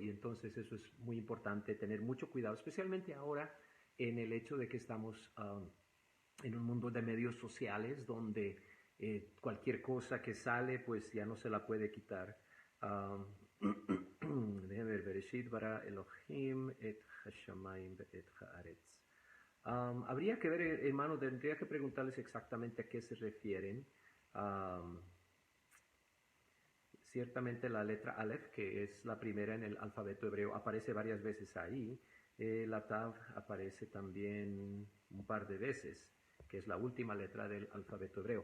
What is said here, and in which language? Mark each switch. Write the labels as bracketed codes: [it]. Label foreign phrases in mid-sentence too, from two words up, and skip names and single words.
[es] Y entonces eso es muy importante, tener mucho cuidado, especialmente ahora en el hecho de que estamos en un mundo de medios sociales donde cualquier cosa que sale pues ya no se la puede quitar. Déjenme ver, [he] בראשית ברא אלהים את השמים את הארץ. [es] Habría que ver, hermano, tendría que preguntarles exactamente a qué se refieren. Ciertamente la letra Aleph, que es la primera en el alfabeto hebreo, aparece varias veces ahí. La Tav aparece también un par de veces, que es la última letra del alfabeto hebreo.